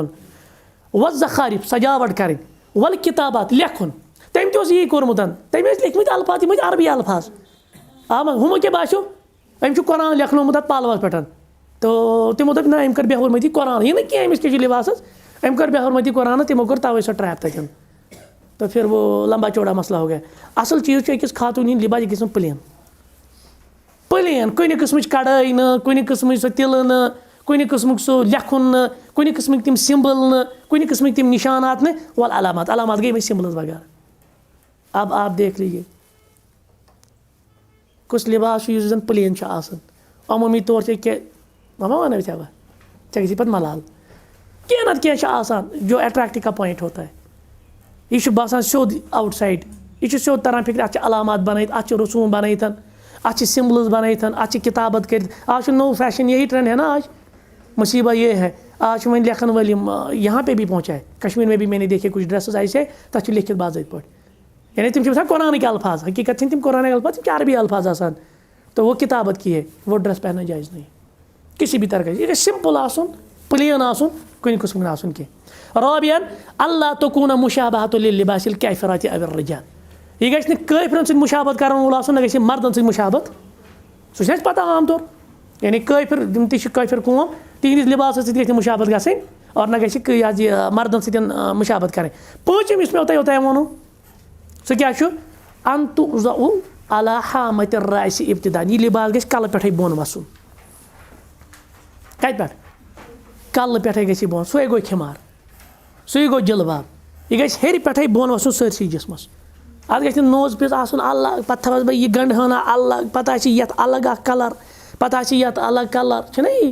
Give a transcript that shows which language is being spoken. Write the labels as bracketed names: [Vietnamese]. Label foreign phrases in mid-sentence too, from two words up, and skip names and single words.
[Kashmiri] والزخارف، سجاوٹ کرٕنۍ. والکتابات، لیکھُن. تٔمۍ تہِ اوس یی کوٚرمُت، تٔمۍ ٲسۍ لیکھمٕتۍ الفاظ، تِم ٲسۍ عربی الفاظ. ہُمو کیٛاہ باسیو؟ أمۍ چھُ قرآن لیکھنومُت اتھ پالوس پٮ۪ٹھ. تو تِمو دوٚپ نہ أمۍ کٔر بے حرمتی قرآن، یہِ نہٕ کینٛہہ أمِس کیٛاہ چھُ لباسس، أمۍ کٔر بے حرمتی قرآنس، تِمو کوٚر توے سۄ ٹریپ تتٮ۪ن. [Urdu] تو پھر وہ لمبا چوڑا مسئلہ ہو گیا. [Kashmiri] اصل چیٖز چھُ أکِس خاتوٗن ہِنٛدۍ لباس، یہِ گژھِ پلین پلین، کُنہِ قٕسمٕچ کڑٲے نہٕ، کُنہِ قٕسمٕچ سۄ تِلہٕ نہٕ، کُنہِ قٕسمُک سُہ لیکھُن نہٕ، کُنہِ قٕسمٕکۍ تِم سِمبل نہٕ، کُنہِ قٕسمٕکۍ تِم نِشانات نہٕ. وَل علامات، علامات گٔے وۄنۍ سِمبلز وغیرہ. [Urdu] اب آپ دیکھ لیجیے [Kashmiri] کُس لباس چھُ یُس زن پلین چھُ آسان. عموٗمی طور چھِ کینٛہہ ماما وَنو ژےٚ وۄنۍ، ژےٚ گژھی پتہٕ ملال. کینٛہہ نتہٕ کینٛہہ چھُ آسان [Urdu] جو اٹریکٹ کا پویِنٹ ہوتا ہے. [Kashmiri] یہ چھُ باسان سیوٚد [English] outside, [Kashmiri] یہ چھُ سیوٚد تران فکرِ، اتھ چھِ علامات بنٲیِتھ، اتھ چھِ رسوٗم بنٲیِتھ، اتھ چھِ سمبلز بنٲیِتھ، اتھ چھِ کتابت کٔرِتھ. آز چھُ نوٚو فیشن، [Urdu] یہی ٹرینڈ ہے نا آج. مصیبت یہ ہے آج [Kashmiri] چھِ وۄنۍ لیکھن وٲلۍ یِم [Urdu] یہاں پہ بھی پہنچائے. کشمیر میں بھی میں نے دیکھے کچھ ڈریسز ایسے [Kashmiri] تتھ چھُ لیکھِتھ باضٲبطہٕ پٲٹھۍ، یعنی تِم چھِ آسان قرآنٕکۍ الفاظ، حقیقت چھِنہٕ تِم قرآنٕکۍ الفاظ، تِم چھِ عربی الفاظ آسان. [Urdu] تو وہ کتابت کی ہے، وہ ڈریس پہننا جائز نہیں کسی بھی طرح کا. [Kashmiri] یہ گژھِ سمپل آسُن، پلین آسُن، کُنہِ قٕسمُک نہٕ آسُن کینٛہہ. [Arabic] رابعاً اللہ تکون مشابہۃ للباس الکافرات او الرجال، [Kashmiri] یہ گژھِ نہٕ کٲفرن سۭتۍ مشابت کرن وول آسُن، نہ گژھِ مردن سۭتۍ مشابت. سُہ چھِ اَسہِ پتہ عام طور، یعنی کٲفر یِم تہِ چھِ کٲفر قوم، تِہنٛدِس لباسس سۭتۍ گژھِ نہٕ مشابت گژھٕنۍ، اور نہ گژھِ یہِ مردن سۭتۍ مشابت کرٕنۍ. پوٗنٛژِم یُس مےٚ اوٚتانۍ ووٚنوٕ سُہ کیٛاہ چھُ؟ [Arabic] ان تُوضع علی حامۃ الرأس ابتداء. [Kashmiri] یہ لباس گژھِ کلہٕ پٮ۪ٹھٕے بۄن وسُن. کتہِ پٮ۪ٹھ؟ کلہٕ پٮ۪ٹھٕے گژھِ یہِ بۄن. سُے گوٚو خِمار, سُے گوٚو جِلباب. یہِ گژھِ ہیٚرِ پٮ۪ٹھٕے بۄن وسُن سٲرسٕے جسمس. اتھ گژھِ نہٕ نوز پیٖس آسُن الگ, پتہٕ تھاوس بہٕ یہِ گنٛڈٕ ہٲنہ الگ, پتہٕ آسہِ یتھ الگ اکھ کلر, پتہٕ آسہِ یتھ الگ کلر, چھُنہ یی؟